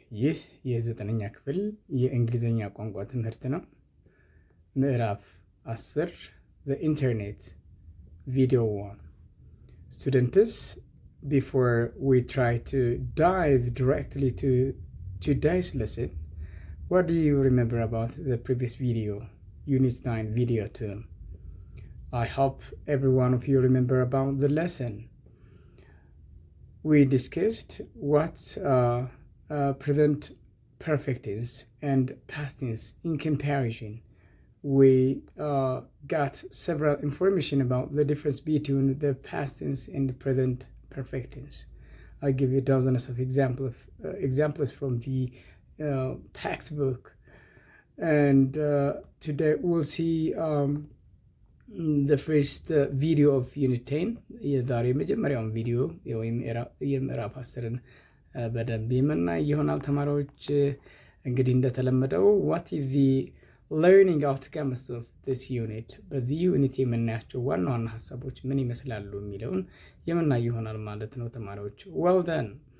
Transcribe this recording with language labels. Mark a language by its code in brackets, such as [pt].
[am] ይህ የዘጠነኛ ክፍል የእንግሊዘኛ ቋንቋ ትምህርት ነው። ምዕራፍ 10 [en] The Internet Video 1. Students, before we try to dive directly to today's lesson, what do you remember about the previous video, Unit 9, Video 2? I hope every one of you remember about the lesson. We discussed what present perfect tense and past tense in comparison. We got several information about the difference between the past tense and the present perfect tense. I give you dozens of examples from the textbook, and today we'll see the first video of Unit 10. [am] የዛሬ መጀመሪያውን ቪዲዮ ወይም የምዕራፍ 10ን በደንብ የምናይ ይሆናል ተማሪዎች። እንግዲህ እንደተለመደው [en] what is the learning outcomes of this unit? [am] በዚህ ዩኒት የምናያቸው ዋና ዋና ሀሳቦች ምን ይመስላሉ የሚለውን የምናይ ይሆናል ማለት ነው ተማሪዎች። [en] Well done.